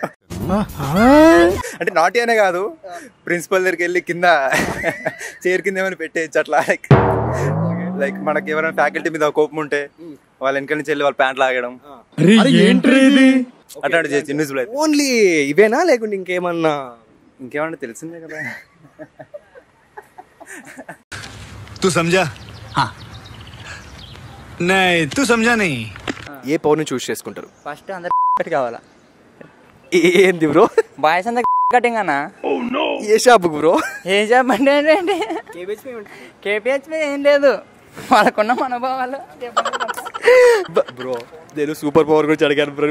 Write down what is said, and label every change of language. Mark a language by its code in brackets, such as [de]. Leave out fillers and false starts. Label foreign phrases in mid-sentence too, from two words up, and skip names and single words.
[te] అంటే నాటీ అనే కాదు, ప్రిన్సిపల్ దగ్గరికి వెళ్ళి కింద చైర్ కింద ఏమైనా పెట్టేయచ్చు అట్లా. లైక్ మనకి ఎవరైనా ఫ్యాకల్టీ మీద కోపం ఉంటే వాళ్ళ వెనక నుంచి వెళ్ళి వాళ్ళ ప్యాంట్ లాగడం అట్లాంటి చేయొచ్చు ఇన్విజిబుల్ అయితే. ఓన్లీ ఇవేనా లేకుంటే ఇంకేమన్నా తెలిసిందే కదా. [hi] तू समझा? हाँ नहीं तू समझा नहीं. [te] ఏ పవర్ ని చూస్ చేసుకుంటారు? ఫస్ట్ అందరు కావాలా? ఏంది బ్రో? బాయ్స్ అంతా కటింగ్ అన్నా. ఏ [en] shop bro? [te] ఏ షాప్ అంటే ఏంటంటే కేపీహెచ్పి ఏం లేదు, వాళ్ళకున్న మనోభావాలు. బ్రో నేను [en] super power [te] గురించి అడిగాను బ్రో.